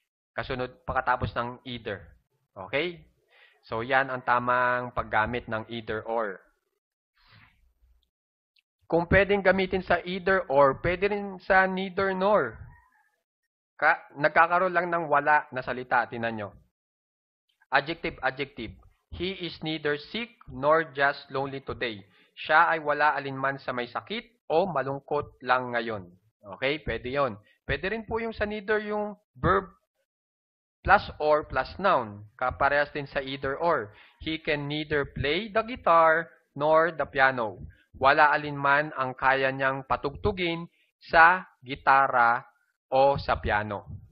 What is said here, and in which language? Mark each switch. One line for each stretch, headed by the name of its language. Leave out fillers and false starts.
Filipino: Kasunod, pagkatapos ng either. Okay? So, yan ang tamang paggamit ng either or. Kung pwedeng gamitin sa either or, pwede rin sa neither nor. Nagkakaroon lang ng wala na salita. Tingnan nyo. Adjective, adjective.
English: He is neither sick nor just lonely today.
Filipino: Siya ay wala alinman sa may sakit o malungkot lang ngayon. Okay? Pwede yon. Pwede rin po yung sa neither yung verb plus or plus noun. Kaparehas din sa either or.
English: He can neither play the guitar nor the piano.
Filipino: Wala alinman ang kaya niyang patugtugin sa gitara o sa piano.